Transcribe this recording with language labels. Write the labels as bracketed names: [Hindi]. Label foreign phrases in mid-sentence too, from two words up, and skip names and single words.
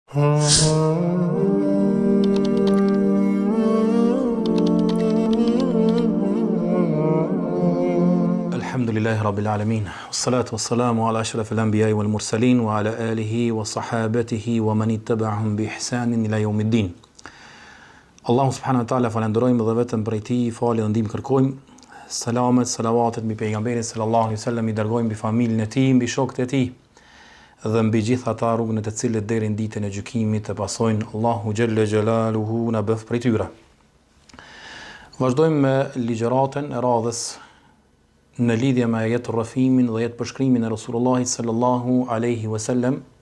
[Arabic] الحمد لله رب العالمين. والصلاة والسلام على أشرف الأنبياء والمرسلين وعلى آله وصحابته ومن اتبعهم بإحسان إلى يوم الدين. الله سبحانه وتعالى [Albanian] falenderojmë dhe vetëm prej tij falë dhe ndihmë kërkojmë. Selamet, salavatet mbi pejgamberin [Arabic] صلى الله عليه وسلم, [Albanian] i dërgojmë mbi familjen e tij, mbi shokët e tij dhe mbi gjithë ata rrugën e të cilët deri në ditën e gjykimit të pasojnë Allahu [Arabic] جل جلاله [Albanian] na bëf prej tyre. Vazhdojmë me ligjëratën e radhës në lidhje me jetë rrëfimin dhe jetë përshkrimin e Rasulullahit [Arabic] صلى الله عليه وسلم.